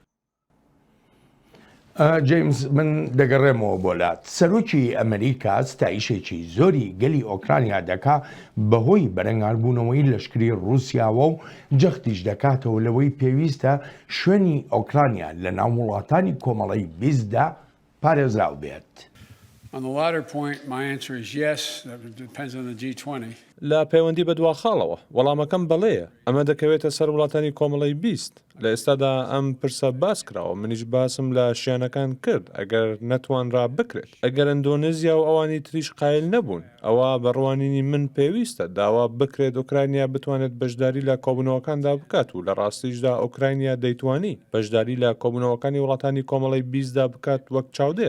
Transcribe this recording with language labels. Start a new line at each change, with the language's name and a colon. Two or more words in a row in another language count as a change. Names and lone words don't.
Central Kurdish: جیمز من دەگەڕێمەوە بۆلات سەرۆکی ئەمریکا ستایشێکی زۆری گەلی ئۆکرانیا دەکا بەهۆی بەرەنگاربوونەوەی لەشکری رووسیاوە و جەختیش دەکاتەوە لەوەی پێویستە شوێنی ئۆکرانیا لە ناو وڵاتانی کۆمەڵی بیستدا پارێزراو بێت.
English: On the latter point, my answer is yes. That depends on the G20.
Central Kurdish: لە پەیوەندی بە دوا خاڵەوە وەڵامەکەم بەڵەیە ئەمە دەکەوێتە سەر وڵاتانی کۆمەڵی 20 لە ئێستادا ئەم پرسە باس کراوە منیش باسم لە شیانەکان کرد ئەگەر نەتوانرا بکرێت ئەگەر ئەندۆنێزیا و ئەوانی تریش قایل نەبوون ئەوە بەڕوانینی من پێویستە داوا بکرێت ئۆکرانیا بتوانێت بەشداری لە کۆبوونەوەکاندا بکات و لە ڕاستیشدا ئۆکرانیا دەیتوانی بەشداری لە کۆبوونەوەکانی وڵاتانی کۆمەڵی 20دا بکات وەک چاودێر